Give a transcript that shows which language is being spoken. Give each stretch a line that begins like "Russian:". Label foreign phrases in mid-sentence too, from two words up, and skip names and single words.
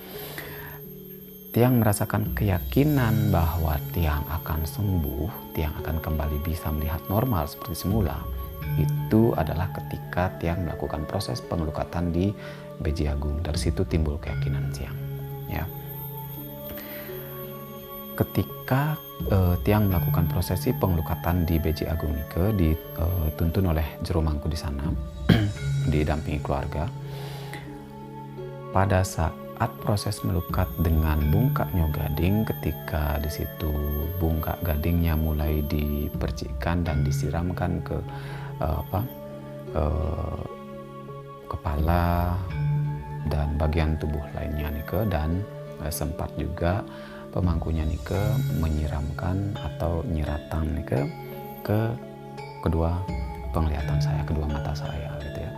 Indonesian: Tiang merasakan keyakinan bahwa Tiang akan sembuh, Tiang akan kembali bisa melihat normal seperti semula. Itu adalah ketika Tiang melakukan proses pengelukatan di Beji Agung. Dari situ timbul keyakinan Tiang. Ya. Ketika Tiang melakukan prosesi pengelukatan di Beji Agung Nike, dituntun oleh jero mangku di sana, didampingi keluarga. Pada saat proses melukat dengan bungkak Nyo Gading, ketika di situ bungkak gadingnya mulai dipercikkan dan disiramkan ke kepala dan bagian tubuh lainnya Nike, dan sempat juga pemangkunya Nike menyiramkan atau nyiratan Nike ke kedua penglihatan saya, kedua mata saya gitu ya.